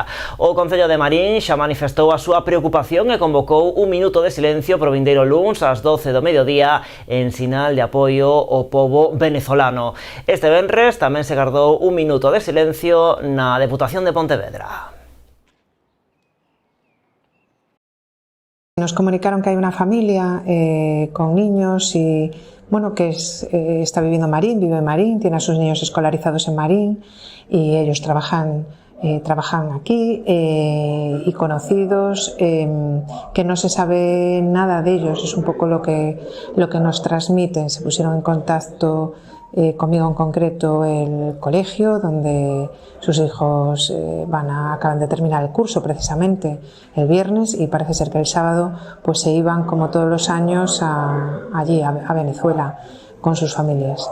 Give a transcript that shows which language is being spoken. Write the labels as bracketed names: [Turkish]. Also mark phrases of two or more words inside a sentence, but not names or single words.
[Galician] O concello de Marín xa manifestou a súa preocupación e convocou un minuto de silencio pro vindeiro luns ás 12 do mediodía en sinal de apoio ao pobo venezolano. Este venres tamén se gardou un minuto de silencio na Deputación de Pontevedra. [Spanish] Nos comunicaron que [Galician] hai unha familia [Spanish] con niños y bueno, que está viviendo en Marín, vive en Marín, tiene a sus niños escolarizados en Marín y ellos trabajan aquí y conocidos, que no se sabe nada de ellos. Es un poco lo que nos transmiten. Se pusieron en contacto conmigo en concreto el colegio donde sus hijos acaban de terminar el curso precisamente el viernes, y parece ser que el sábado pues se iban como todos los años allí a Venezuela con sus familias.